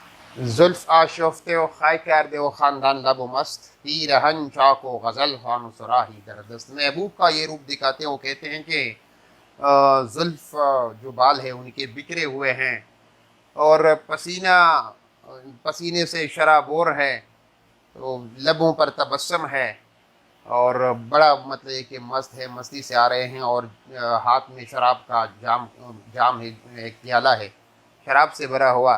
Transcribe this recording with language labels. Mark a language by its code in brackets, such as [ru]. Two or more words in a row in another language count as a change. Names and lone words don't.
[fa] زلف آشفته و خای کرده و خاندان لب و مست، پیرہن چاک و غزل خوان و صراحی در دست. [ur] محبوب کا یہ روپ دکھاتے ہیں، وہ کہتے ہیں کہ زلف جو بال ہیں ان کے بکھرے ہوئے ہیں، اور پسینے سے شرابور ہے، تو لبوں پر تبسم ہے، اور بڑا مطلب ہے کہ مست ہے، مستی سے آ رہے ہیں، اور ہاتھ میں شراب کا جام ہے، ایک پیالہ ہے شراب سے بھرا ہوا.